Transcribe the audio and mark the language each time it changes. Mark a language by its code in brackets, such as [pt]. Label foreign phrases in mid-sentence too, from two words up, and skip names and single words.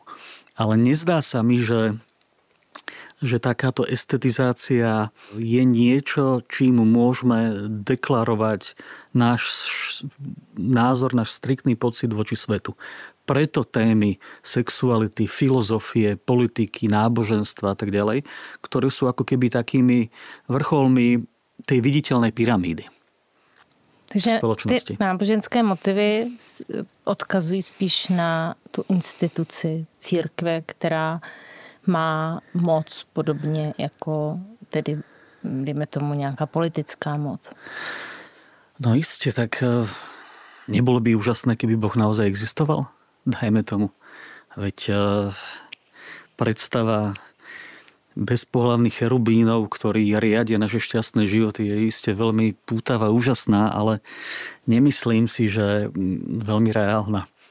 [sk] Ale nezdá sa mi, že takáto estetizácia je niečo, čím môžeme deklarovať náš názor, náš striktný pocit voči svetu. Preto témy sexuality, filozofie, politiky, náboženstva a tak ďalej, ktoré sú ako keby takými vrcholmi tej viditeľnej pyramídy. Takže spoločnosti. [cs] Ty náboženské motivy odkazují spíš na tu instituci církve, která má moc podobně jako tedy, dejme tomu, nějaká politická moc. [sk] No iste, tak nebolo by úžasné, keby Boh naozaj existoval? Dajme tomu. Veď predstava bezpohlavných cherubínov, ktorí riadia naše šťastné životy, je iste veľmi pútavá, úžasná, ale nemyslím si, že veľmi reálna.